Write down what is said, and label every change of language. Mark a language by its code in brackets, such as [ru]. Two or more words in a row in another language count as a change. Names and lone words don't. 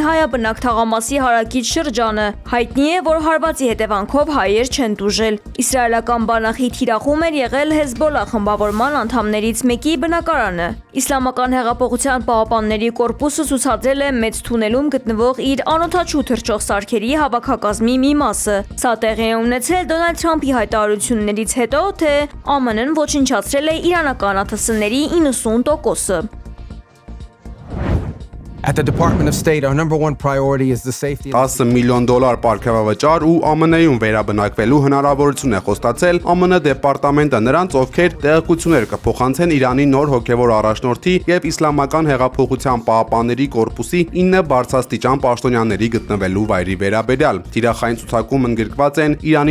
[hy] հայաբնակ թաղամասի հարակից շրջանը։ Հայտնի է, որ հարվածի հետևանքով հայեր չեն տուժել։ Իսրայելական բանակի թիրախում էր եղել Հեզբոլլա խմբավորման անդամներից մեկի բնակարանը։ Իսլամական հեղափոխության պահապանների կորպուսը ցուցադրել է Մեծ թունելում գտնվող իր անօդաչու թռչող սարքերի հավաքակազմի մի մասը։ Սա տեղի է ունեցել Դոնալդ Թրամփի հայտարարություններից հետո, թե ԱՄՆ-ն ոչնչացրել է իրանական ԱԹՍ-ների 90%-ը։ [en] At the Department of State, our number one priority is the safety. [hy] $10 միլիոն պարգևավճար ու ԱՄՆ-ում վերաբնակվելու հնարավորություն է խոստացել ԱՄՆ դեպարտամենտը նրանց, ովքեր տեղեկություններ կփոխանցեն Իրանի նոր հոգևոր առաջնորդի եւ Իսլամական հեղափոխության պահապանների կորպուսի 9 բարձրաստիճան պաշտոնյաների գտնվելու վայրի վերաբերյալ։ Թիրախային ցուցակում ընդգրկված են Իրանի